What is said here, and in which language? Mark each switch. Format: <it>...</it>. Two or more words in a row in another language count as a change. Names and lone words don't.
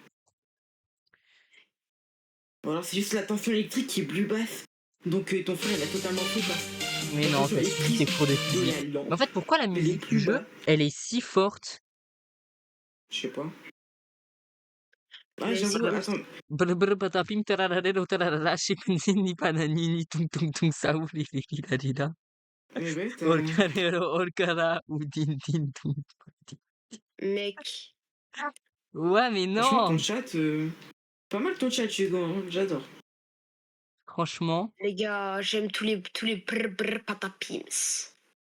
<fr>Bon, alors, c'est juste la tension électrique qui est plus basse. Donc, ton frère, il a totalement fait parce Mais la non, tension t'as suivi tes électrique cours de de physique. la Mais en lampe, fait pourquoi la elle est musique du plus jeu, bas. elle est si forte? Je sais pas. Ah, Vas-y, j'avoue, ouais. attends. Brr brr patapim tarararero tararara shipinini pananini tung tung tung sauri lirida. Mais ouais, Orcarero orcara udin din tung. Mec, Ouais, mais franchement, ton non! chat, pas mal ton chat, Hugo, hein, j'adore. Franchement, les gars, j'aime tous les brr brr patapims.</fr>